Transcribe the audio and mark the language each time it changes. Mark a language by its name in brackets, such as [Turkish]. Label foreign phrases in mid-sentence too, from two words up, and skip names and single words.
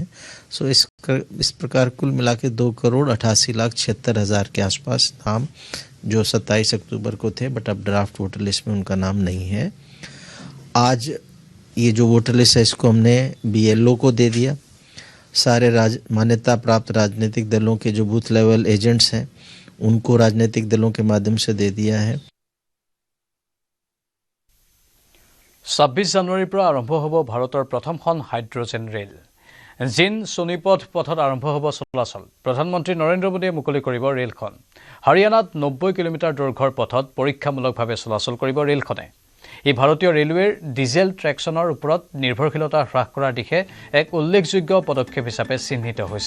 [Hindi] सो इस प्रकार कुल मिला के 2,88,76,000 के आसपास नाम जो 27 अक्टूबर को थे बट अब [English] draft voter list [Hindi] में उनका नाम नहीं है। आज ये जो [English] voter list [Hindi] है इसको हमने BLO को दे दिया। सारे मान्यता प्राप्त राजनीतिक दलों के जो [English] booth level agents [Hindi] हैं उनको राजनीतिक दलों के माध्यम से दे दिया है। [Assamese] 26 জানুৱাৰীৰ পৰা আৰম্ভ হ'ব ভাৰতৰ প্ৰথমখন হাইড্ৰজেন ৰেল। জিন সোনিপথ পথত আৰম্ভ হ'ব চলাচল। প্ৰধানমন্ত্ৰী নৰেন্দ্ৰ মোদীয়ে মুকলি কৰিব ৰেলখন। হাৰিয়ানাত 90 কিলোমিটাৰ দৈৰ্ঘ্যৰ পথত পৰীক্ষামূলকভাৱে চলাচল কৰিব ৰেলখনে। এই ভাৰতীয় ৰেলৱেৰ ডিজেল ট্ৰেকশ্যনৰ ওপৰত নিৰ্ভৰশীলতা হ্ৰাস কৰাৰ দিশে এক উল্লেখযোগ্য পদক্ষেপ হিচাপে চিহ্নিত হৈছে।